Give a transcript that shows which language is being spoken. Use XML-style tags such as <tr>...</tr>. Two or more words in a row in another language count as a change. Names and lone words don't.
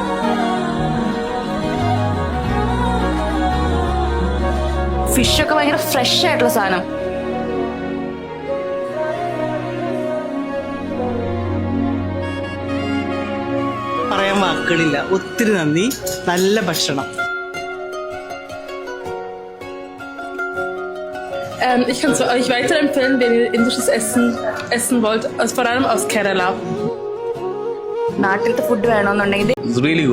<ml>ഫിഷൊക്കെ ഭയങ്കര ഫ്രഷ് ആയിട്ടുള്ള സാധനം. പറയാൻ വാക്കുകളില്ല. ഒത്തിരി നന്ദി. നല്ല ഭക്ഷണം.</ml> <de>Ich kann es euch weiterempfehlen, wenn ihr indisches essen wollt, vor allem aus Kerala.</de> <ml>നാട്ടിലത്തെ ഫുഡ് വേണമെന്നുണ്ടെങ്കിൽ</ml> <en>It's really good.</en>